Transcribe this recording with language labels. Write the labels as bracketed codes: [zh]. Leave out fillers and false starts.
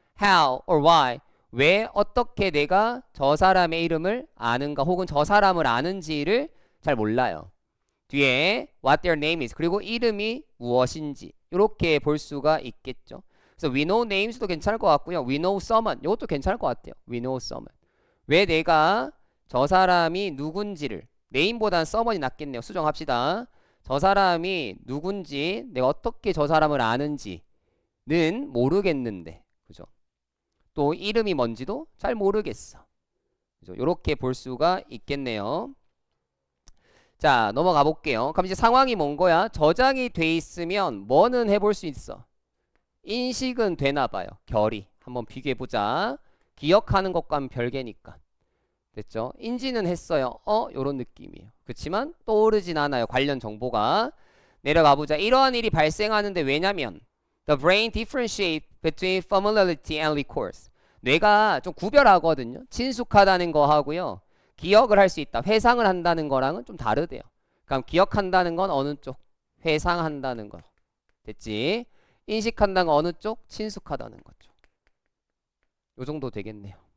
[en] How or why [ko] 왜 어떻게 내가 저 사람의 이름을 아는가 혹은 저 사람을 아는지를 잘 몰라요. 뒤에 [en] what their name is [ko] 그리고 이름이 무엇인지 이렇게 볼 수가 있겠죠. 그래서 [en] we know names [ko] 도 괜찮을 것 같고요. [en] we know someone [ko] 이것도 괜찮을 것 같아요. [en] we know someone [ko] 왜 내가 저 사람이 누군지를 name보다는 someone이 낫겠네요. 수정합시다. 저 사람이 누군지 내가 어떻게 저 사람을 아는지는 모르겠는데 그죠? 또 이름이 뭔지도 잘 모르겠어. 그죠? 이렇게 볼 수가 있겠네요. 자, 넘어가 볼게요. 그럼 이제 상황이 뭔 거야? 저장이 돼 있으면 뭐는 해볼 수 있어? 인식은 되나 봐요. 결이. 한번 비교해 보자. 기억하는 것과는 별개니까. 됐죠? 인지는 했어요. 요런 느낌이에요. 그렇지만 떠오르진 않아요. 관련 정보가. 내려가 보자. 이러한 일이 발생하는데 왜냐면 [en] the brain differentiate between familiarity and recourse. [ko] 뇌가 좀 구별하거든요. 친숙하다는 거 하고요. 기억을 할 수 있다. 회상을 한다는 거랑은 좀 다르대요. 그럼 기억한다는 건 어느 쪽? 회상한다는 거. 됐지? 인식한다는 건 어느 쪽? 친숙하다는 거죠. 요 정도 되겠네요.